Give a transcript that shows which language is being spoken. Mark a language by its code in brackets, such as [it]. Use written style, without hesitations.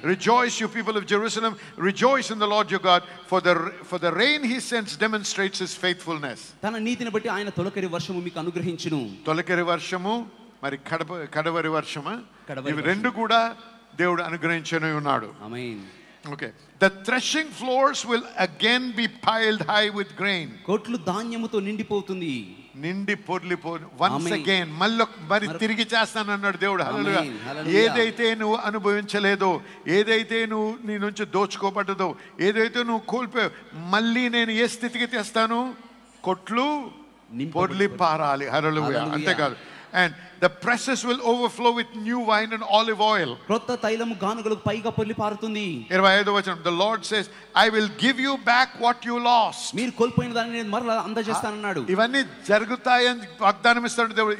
[en] Rejoice, you people of Jerusalem, rejoice in the Lord your God, for the rain he sends demonstrates his faithfulness. [te] తన నీతిని బట్టి ఆయన తొలకరి వర్షము మీకు అనుగ్రహించును. తొలకరి వర్షము మరి కడవరి వర్షమా, ఇవి రెండు కూడా దేవుడు అనుగ్రహించనే ఉన్నాడు. ఆమేన్. [en] Okay. The threshing floors will again be piled high with grain. [te] కొట్లు ధాన్యముతో నిండిపోతుంది. నిండి పొర్లిపోను. [en] Once Amen. again [te] మరి తిరిగి చేస్తానన్నాడు దేవుడు. హల్లెలూయా. [en] Amen. Hallelujah. [te] ఏదైతే నువ్వు అనుభవించలేదో, ఏదైతే నువ్వు నీ నుంచి దోచుకోబడ్డదో, ఏదైతే నువ్వు కోల్పోయావు, మళ్ళీ నేను ఏ స్థితికి తెస్తాను? కొట్లు పొర్లి పారాలి. హల్లెలూయా. అంతేకాదు, [en] and the presses will overflow with new wine and olive oil. [te] క్రొత్త తైలము గానుగలకు పైగా పొర్లి పారుతుంది. 25వ వచనం, [en] the Lord says, I will give you back what you lost. [te] మీరు కోల్పోయిన దాన్ని నేను మరలా అందజేస్తానన్నాడు. ఇవన్నీ జరుగుతాయని వాగ్దానం ఇస్తాడు దేవుడు.